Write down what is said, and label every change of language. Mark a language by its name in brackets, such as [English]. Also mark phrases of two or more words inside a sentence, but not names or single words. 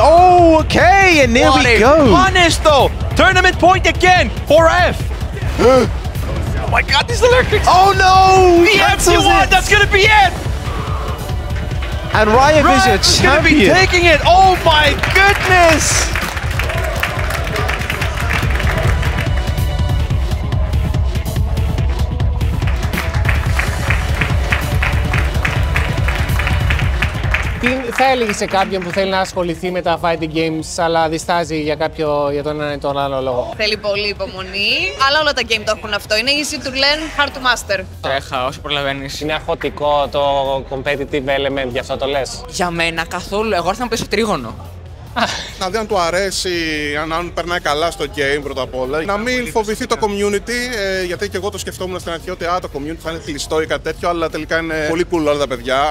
[English] Oh, okay. And there we go. Punish though. Tournament point again for Raif. Oh my god, these electrics! Oh no! The empty-one, that's gonna be it! And Raif is your champion! Gonna be taking it! Oh my goodness! [Greek] Τι θα έλεγε σε κάποιον που θέλει να ασχοληθεί με τα [English] fighting games, [Greek] αλλά διστάζει για τον ένα ή τον άλλο λόγο? Θέλει πολύ υπομονή, αλλά όλα τα game το έχουν αυτό. Είναι [English] easy to learn, hard to master. [Greek] Τρέχα όσο προλαβαίνεις. Είναι αγχωτικό το [English] competitive element, [Greek] γι' αυτό το λες? Για μένα καθόλου. Εγώ ήρθα να παίζω τρίγωνο. Να δει αν του αρέσει, αν περνάει καλά στο game πρώτα απ' όλα. Να μην φοβηθεί το community, γιατί και εγώ το σκεφτόμουν στην αρχή ότι το community θα είναι κλειστό ή κάτι τέτοιο, αλλά τελικά είναι πολύ cool όλα τα παιδιά.